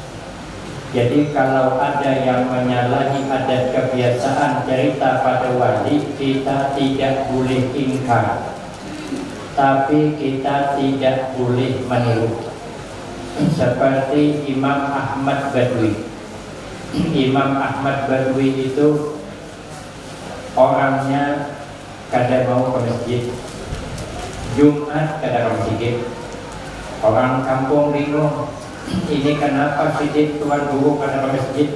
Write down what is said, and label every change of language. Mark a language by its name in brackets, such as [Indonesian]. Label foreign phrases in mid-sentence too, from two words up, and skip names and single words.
[Indonesian] Jadi kalau ada yang menyalahi adat kebiasaan cerita pada wali, kita tidak boleh ingkar, tapi kita tidak boleh meniru. Seperti Imam Ahmad Badwi. Imam Ahmad Badwi itu orangnya kadang mau ke masjid, Jumat kadang ke masjid. Orang kampung bingung, ini kenapa sih tuan guru kadang ke masjid?